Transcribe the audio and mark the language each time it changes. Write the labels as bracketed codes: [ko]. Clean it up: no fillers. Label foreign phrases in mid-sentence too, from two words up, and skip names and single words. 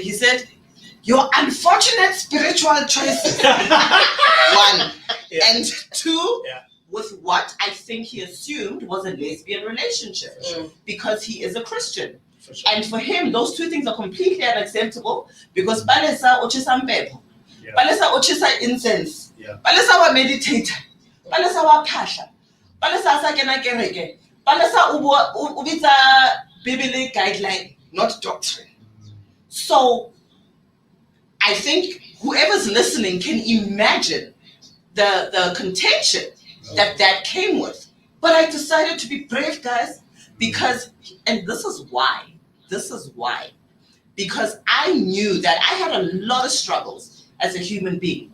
[en] He said, your unfortunate spiritual choices. One. And two, with what I think he assumed was a lesbian relationship because he is a Christian. And for him, those two things are completely unacceptable because [st] balesa ochisa mpepo, balesa ochisa incense, balesa wa meditator, balesa wa phahla, balesa sa kena kereke, balesa ubitsa [en] biblical guideline, not doctrine. So I think whoever's listening can imagine the contention that came with. But I decided to be brave, guys, because, and this is why, because I knew that I had a lot of struggles as a human being.